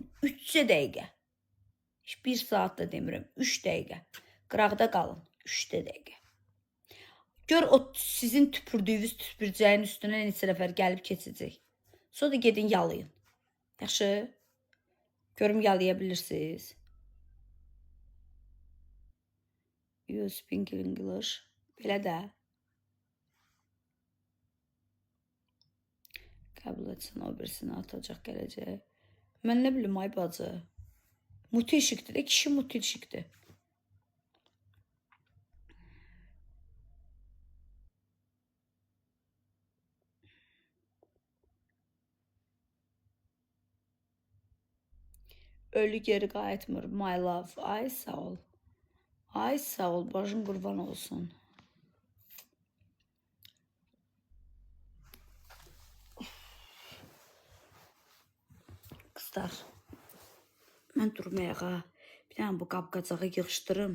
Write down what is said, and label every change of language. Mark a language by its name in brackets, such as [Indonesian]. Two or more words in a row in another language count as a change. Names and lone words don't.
[Azerbaijani] 3 dəqiqə. 1 saat da demirəm, 3 dəqiqə. Qıraqda qalın, 3 dəqiqə. Gör o sizin tüpürdüyünüz tüpürcəyin üstünə neçə nəfər gəlib keçəcək. Sonra da gedin yalayın. Yaxşı? Görüm yalaya bilirsiniz. [English] You speak English. [Azerbaijani] Belə də. Qəbul etsin, o birisini atacaq, gələcək. Mən nə bilim, ay bacı. Mutilşikdir də, kişi mutilşikdir. Ölü geri qayıtmır, [English] my love. [Azerbaijani] Ay sağ ol. Ay sağ ol, başın qurban olsun. Qızlar, mən durmayağa bir dənə bu qapqacağı yığışdırım.